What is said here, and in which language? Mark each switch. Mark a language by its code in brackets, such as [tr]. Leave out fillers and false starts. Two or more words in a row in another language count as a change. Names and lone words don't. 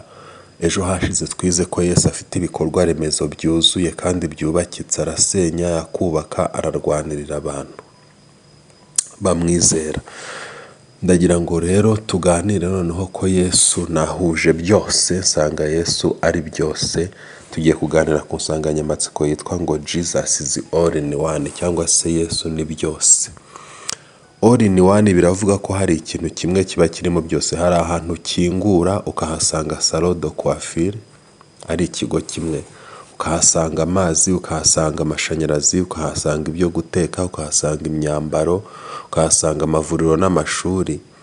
[rw] Ejo hashize twize ko Yesu afite ibikorwa remezo byuzuye kandi byubakitse. Arasenya, yakubaka, ararwanirira abantu bamwizera. Ndagira ngo rero tuganire noneho ko Yesu nahuje byose, nsanga Yesu ari byose. Tugiye kuganira ku nsanganyamatsiko yitwa ngo [en] Jesus is all in one, [rw] cyangwa se Yesu ni byose. [en] All in one [rw] biravuga ko hari ikintu kimwe kiba kirimo byose. Hari ahantu ukingura ukahasanga [fr] salon de coiffure, [rw] ari ikigo kimwe. Ukahasanga amazi, ukahasanga amashanyarazi, ukahasanga ibyo guteka, ukahasanga imyambaro, ukahasanga amavuriro n'amashuri.